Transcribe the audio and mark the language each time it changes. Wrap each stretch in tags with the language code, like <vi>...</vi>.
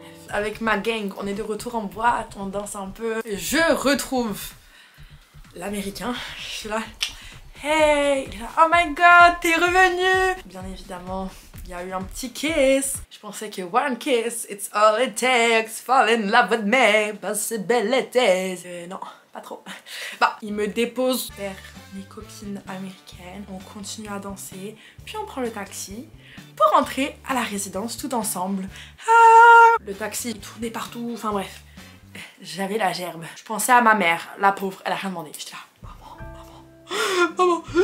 <fr>Avec ma gang, on est de retour en boîte, on danse un peu. Je retrouve l'américain. Je suis là. Hey, il est là.</fr> <en>Oh my god,</en> <fr>t'es revenu. Bien évidemment, il y a eu un petit kiss. Je pensais que</fr> <en>one kiss, it's all it takes. Fall in love with me, possibilities.</en> <fr>Non, pas trop. Bah, il me dépose vers mes copines américaines. On continue à danser, puis on prend le taxi pour rentrer à la résidence tout ensemble. Ah, le taxi tournait partout, enfin bref. J'avais la gerbe. Je pensais à ma mère, la pauvre, elle a rien demandé. J'étais là, maman.</fr>